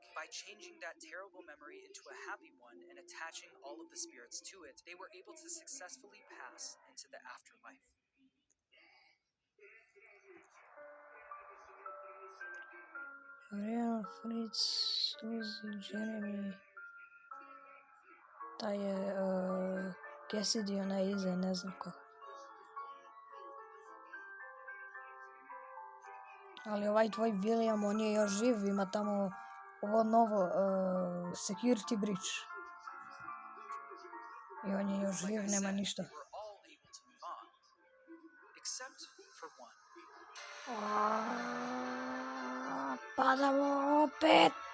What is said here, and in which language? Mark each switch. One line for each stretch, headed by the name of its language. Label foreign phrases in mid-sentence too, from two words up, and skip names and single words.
English: By changing that terrible memory into a happy one and attaching all of the spirits to it, they were able to successfully pass into the afterlife. Brian, Fritz, Suzy, Jeremy.
Bosnian: Taj je Cassidy, onaj iza, ne znam ko. Ali ovaj tvoj William, on je još živ, ima tamo ovo novo
English: security bridge.
Bosnian: I on je još živ, nema ništa.
English: Except for one.
Bosnian: Padamo opet!